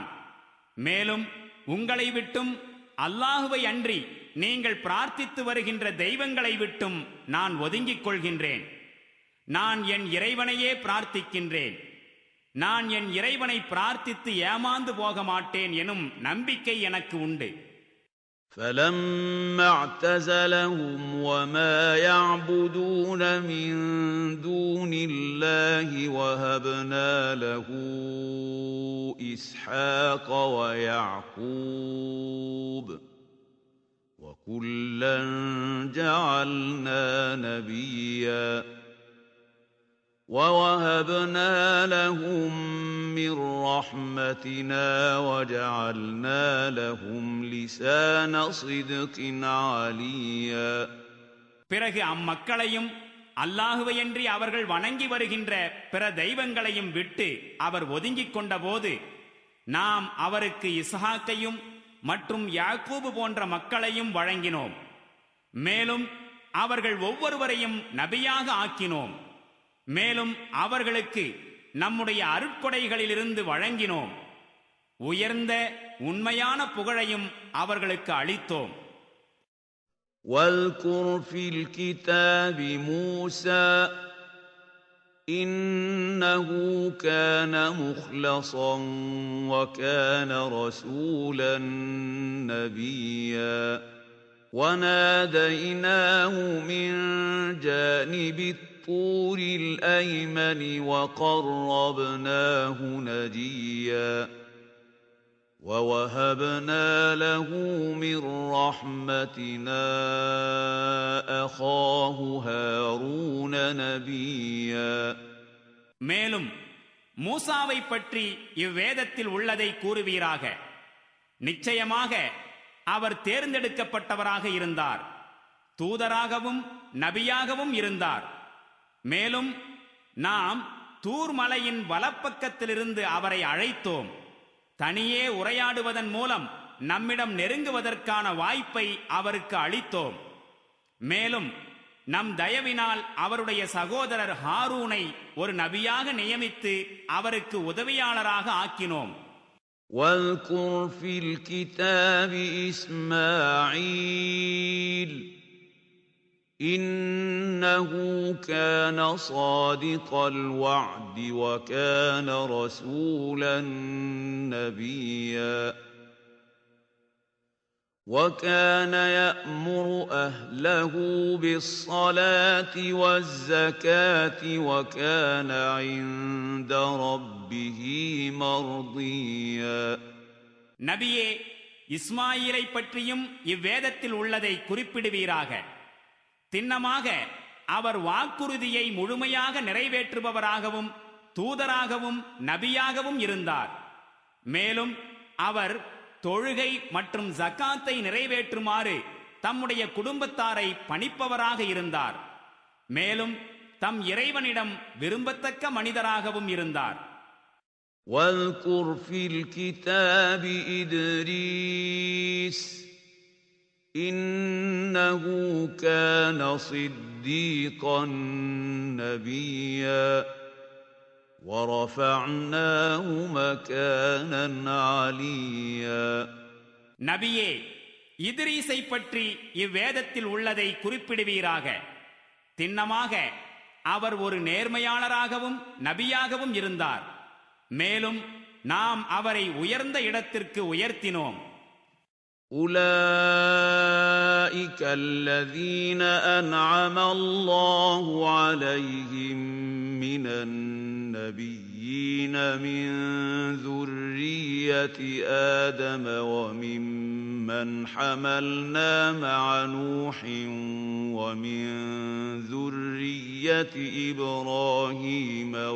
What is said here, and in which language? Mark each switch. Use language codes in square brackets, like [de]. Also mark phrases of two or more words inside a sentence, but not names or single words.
[ta] மேலும் உங்களை விட்டும் அல்லாஹுவை அன்றி நீங்கள் பிரார்த்தித்து வருகின்ற தெய்வங்களை விட்டும் நான் ஒதுங்கிக் கொள்கின்றேன். நான் என் இறைவனையே பிரார்த்திக்கின்றேன். நான் என் இறைவனை பிரார்த்தித்து ஏமாந்து போக மாட்டேன் எனும் நம்பிக்கை எனக்கு உண்டு. [ar] فَلَمَّا اعْتَزَلَهُمْ وَمَا يَعْبُدُونَ مِن دُونِ اللَّهِ وَهَبْنَا لَهُ إِسْحَاقَ وَيَعْقُوبَ وَكُلًّا جَعَلْنَا نَبِيًّا وَوَهَبْنَا لَهُم مِّن رَّحْمَتِنَا وَجَعَلْنَا لَهُمْ لِسَانَ صِدْقٍ عَلِيًّا. [ta] பிறகு அம்மக்களையும் அல்லாஹுவையன்றி அவர்கள் வணங்கி வருகின்ற பிற தெய்வங்களையும் விட்டு அவர் ஒதுங்கிக் கொண்டபோது நாம் அவருக்கு இஸ்ஹாக்கையும் மற்றும் யாக்கூபு போன்ற மக்களையும் வழங்கினோம். மேலும் அவர்கள் ஒவ்வொருவரையும் நபியாக ஆக்கினோம். மேலும் அவர்களுக்கு நம்முடைய அருட்கொடைகளிலிருந்து வழங்கினோம். உயர்ந்த உண்மையான புகழையும் அவர்களுக்கு அளித்தோம். [ar] واذكر في الكتاب موسى إنه كان مخلصا وكان رسولا نبيا وناديناه من جانب الطور الأيمن وقربناه نجيا ووهبنا له من رحمتنا أخاه هارون نبيا. [ta] மேலும் மூசாவை பற்றி இவ்வேதத்தில் உள்ளதை கூறுவீராக. நிச்சயமாக அவர் தேர்ந்தெடுக்கப்பட்டவராக இருந்தார், தூதராகவும் நபியாகவும் இருந்தார். மேலும் நாம் தூர் மலையின் வலப்பக்கத்திலிருந்து அவரை அழைத்தோம். தனியே உரையாடுவதன் மூலம் நம்மிடம் நெருங்குவதற்கான வாய்ப்பை அவருக்கு அளித்தோம். மேலும் நம் தயவினால் அவருடைய சகோதரர் ஹாரூனை ஒரு நபியாக நியமித்து அவருக்கு உதவியாளராக ஆக்கினோம். [ar] واذكر في الكتاب إسماعيل إنه كان صادق الوعد وكان رسولا نبيا وكان يأمر أهله بالصلاة والزكاة وكان عند ربه مرضيا. [ta] நபியே, இஸ்மாயிலை பற்றியும் இவ்வேதத்தில் உள்ளதை குறிப்பிடுவீராக. திண்ணமாக அவர் வாக்குறுதியை முழுமையாக நிறைவேற்றுபவராகவும் தூதராகவும் நபியாகவும் இருந்தார். மேலும் அவர் தொழுகை மற்றும் ஜகாத்தை நிறைவேற்றுமாறு தம்முடைய குடும்பத்தாரை பணிப்பவராக இருந்தார். மேலும் தம் இறைவனிடம் விரும்பத்தக்க மனிதராகவும் இருந்தார். [ar] واذكر في الكتاب إدريس إنه كان صديقا نبيا وَرَفَعْنَاهُ مَكَانًا عَلِيًّا. [ta] நபியே, இத்ரீஸை பற்றி இவ்வேதத்தில் உள்ளதை குறிப்பிடுவீராக. திண்ணமாக அவர் ஒரு நேர்மையாளராகவும் நபியாகவும் இருந்தார். மேலும் நாம் அவரை உயர்ந்த இடத்திற்கு உயர்த்தினோம். [ar] أُولَئِكَ الَّذِينَ أَنْعَمَ اللَّهُ عَلَيْهِمْ مِنَ النَّبِيِّينَ مِنْ ذُرِّيَّةِ آدَمَ وَمِمَّنْ حَمَلْنَا مَعَ نُوحٍ وَمِنْ ذُرِّيَّةِ إِبْرَاهِيمَ